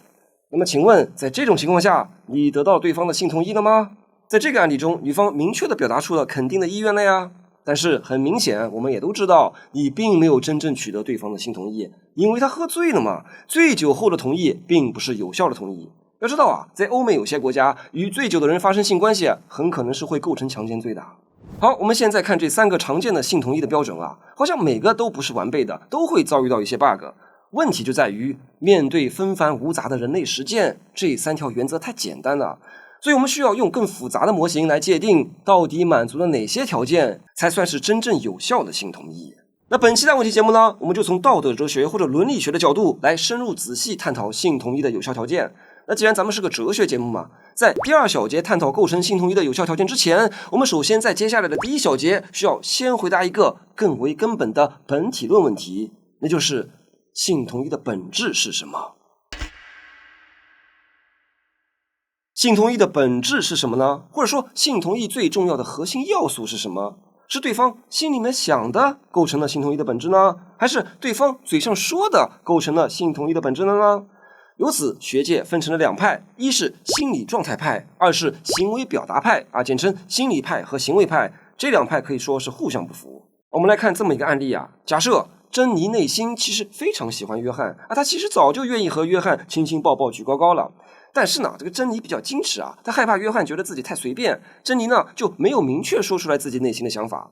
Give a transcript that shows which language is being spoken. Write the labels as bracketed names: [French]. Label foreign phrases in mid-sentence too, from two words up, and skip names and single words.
[Chinese] 那麼請問在這種情況下，你得到對方的性同意了嗎？在這個案例中，女方明確地表達出了肯定的意願了呀。但是很明顯，我們也都知道，你並沒有真正取得对方的性同意，因為他喝醉了嘛。醉酒後的同意並不是有效的同意。要知道啊，在歐美有些國家，與醉酒的人發生性關係，很可能是會構成強姦罪的。好，我們現在看這3個常見的性同意的標準啊，好像每個都不是完備的，都會遭遇到一些 bug。問題就在於，面對紛繁無雜的人類實踐，這3條原則太簡單了。所以我們需要用更複雜的模型來界定，到底滿足了哪些條件才算是真正有效的性同意。那本期大問題節目呢，我們就從道德哲學或者倫理學的角度來深入仔細探討性同意的有效条件。那既然咱們是個哲學節目嘛，在第2小節探討構成性同意的有效条件之前，我們首先在接下来的第1小節需要先回答一個更為根本的本體論問題，那就是性同意的本質是什麼？性同意的本質是什麼呢？或者說性同意最重要的核心要素是什麼？是對方心裡面想的構成了性同意的本質呢？還是對方嘴上說的構成了性同意的本質呢？由此學界分成了2派，一是心理狀態派，二是行為表達派啊，簡稱心理派和行為派。這2派可以說是互相不符。我们來看這麼一個案例啊，假設珍妮內心其實非常喜歡約翰啊，她其實早就願意和約翰親親抱抱舉高高了。但是呢，這個珍妮比較矜持啊，她害怕約翰覺得自己太隨便，珍妮呢就沒有明確說出來自己內心的想法。